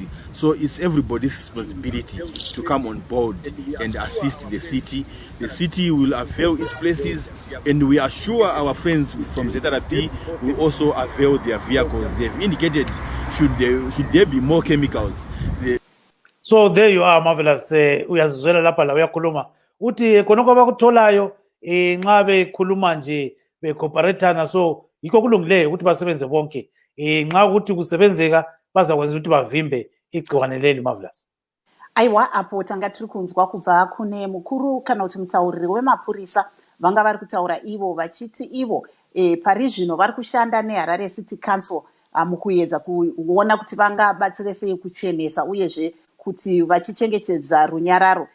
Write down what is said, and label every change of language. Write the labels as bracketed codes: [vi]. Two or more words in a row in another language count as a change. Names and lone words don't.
[en] So it's everybody's responsibility to come on board and assist the city. The city will avail its places, and we are sure our friends from ZRP will also avail their vehicles. They've indicated should there be more chemicals. So there you are, Marvellous. [nd] Uyazizwela lapha la uyakhuluma uthi khonoko abakutholayo nxa bekhuluma nje becooperateana, so yikho kulungileyo ukuthi basebenze bonke nxa ukuthi kusebenzeka bazakwenza ukuthi bavimbe igciwane leli. Marvellous. [sn] Aiwa, apo tanga tiri kunzwa kubva kune mukuru kana kuti mutauriri wemapurisa vanga vari kutaura ivo vachiti ivo pari zvino vari kushanda neHarare City Council mukuedza kuona kuti vangabatsire sei kuchenesa uyezve kuti vachichengetedza runyararo.